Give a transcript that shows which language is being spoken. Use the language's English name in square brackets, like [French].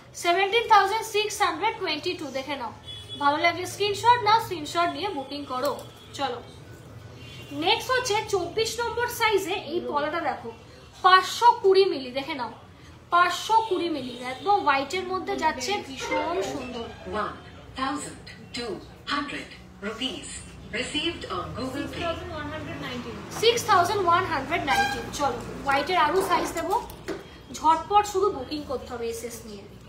[Bangla] 17,622 দেখে নাও, ভালো লাগলে স্ক্রিনশট নাও, স্ক্রিনশট নিয়ে বুকিং করো। চলো নেক্সট হচ্ছে 24 নম্বর সাইজে এই পলাটা দেখো 520 মিলি, দেখে নাও 520 মিলি, একদম হোয়াইটের মধ্যে যাচ্ছে, ভীষণ সুন্দর। [English] 1,200 rupees received on Google Pay. [Bangla] 6,119। চলো হোয়াইটের আরো সাইজ দেবো, ঝটপট শুধু বুকিং করতে হবে এসএস নিয়ে।